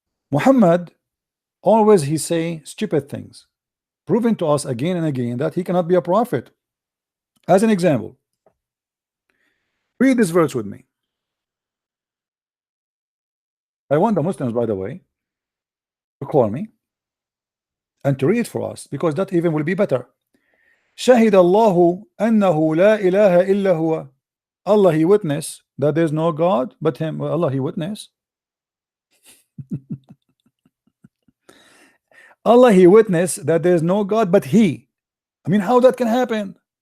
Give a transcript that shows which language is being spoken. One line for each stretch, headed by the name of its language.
English: Muhammad always he say stupid things, proving to us again and again that he cannot be a prophet. As an example, read this verse with me. I want the Muslims, by the way, to call me and to read for us, because that even will be better.
Arabic: شهد الله أنه لا إله إلا هو.
English: Allah he witness that there is no God but him. Well, Allah he witness. Allah he witness that there is no God but he. I mean, how that can happen?